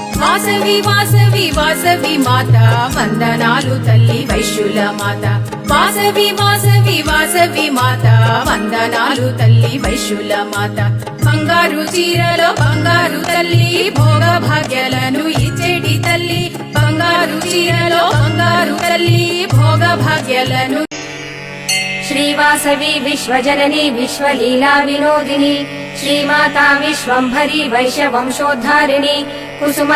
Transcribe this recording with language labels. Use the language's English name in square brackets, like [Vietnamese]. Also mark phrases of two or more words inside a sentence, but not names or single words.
[Telugu] వాసవి వాసవి వాసవి మాత వందనాలు తల్లి వైశ్యుల మాత వాసవి వాసవి వాసవి మాత వందనాలు తల్లి వైశ్యుల మాత బంగారు చీరలో బంగారు తల్లి భోగ భాగ్యాలను ఇచ్చేటి తల్లి బంగారు చీరలో బంగారు తల్లి భోగ భాగ్యాలను [Sanskrit] श्रीवासवी विश्वजननी विश्वलीला विनोदिनी श्रीमाता विश्वंभरी वैश्यवंशोद्धारिणी कुसुम